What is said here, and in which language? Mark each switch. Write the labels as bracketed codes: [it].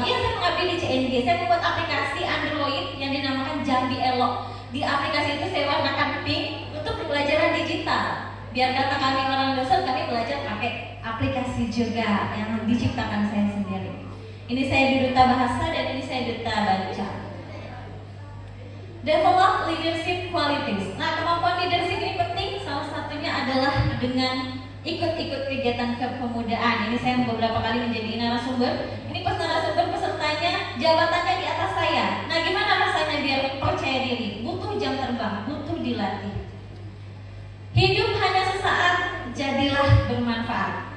[id] Iya, saya mengabdi di CNG. Saya membuat aplikasi Android yang dinamakan Jambi Elok. Di aplikasi itu saya warnakan pink untuk pembelajaran digital. Biar kata kami orang dosen, kami belajar pakai aplikasi juga yang diciptakan saya sendiri. Ini saya di Duta Bahasa dan ini saya Duta Baca. [en] Develop leadership qualities. [id] Nah, kemampuan leadership ini penting. Salah satunya adalah dengan ikut-ikut kegiatan kepemudaan. Ini saya beberapa kali menjadi narasumber. Ini pas narasumber pesertanya jabatannya di atas saya. Nah, gimana rasanya biar percaya diri? Butuh jam terbang, butuh dilatih. Hidup hanya sesaat, jadilah bermanfaat.